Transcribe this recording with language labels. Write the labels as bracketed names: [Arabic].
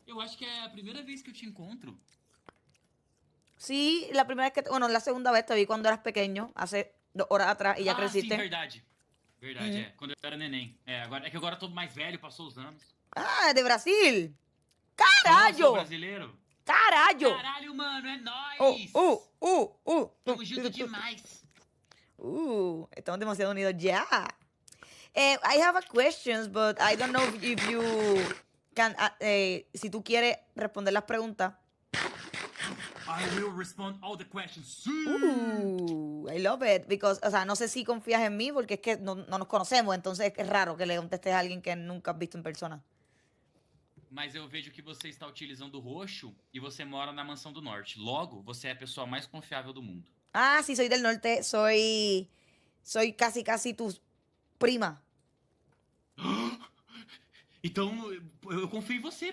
[Portuguese] Eu acho que é a primeira vez que eu te encontro. [Spanish] Sí, la primera vez que... Bueno, la segunda vez te vi cuando eras pequeño, hace 2 horas atrás, y ya creciste. [Portuguese] Sim, verdade. Verdade, é. Quando eu era neném. É que agora eu tô mais velho, passou os anos. [Spanish] Ah, de Brasil. [Portuguese] Sou Caralho! brasileiro. Caralho! Caralho, mano, é nóis! Tamo junto demais. [Spanish] Estamos demasiado unidos ya. [English] I have a questions, but I don't know if you can... [Spanish] si tú quieres responder las preguntas. [English] I will respond all the questions. I love it. [Spanish] Because, o sea, no sé si confías en mí porque es que no nos conocemos, entonces es raro que le contestes a alguien que nunca has visto en persona. [Portuguese] Mas eu vejo que você está utilizando o roxo e você mora na Mansão do Norte. Logo, você é a pessoa mais confiável do mundo. [Spanish] Ah, sí, soy del norte. Soy casi tu prima. [Portuguese] Então, eu confio em você.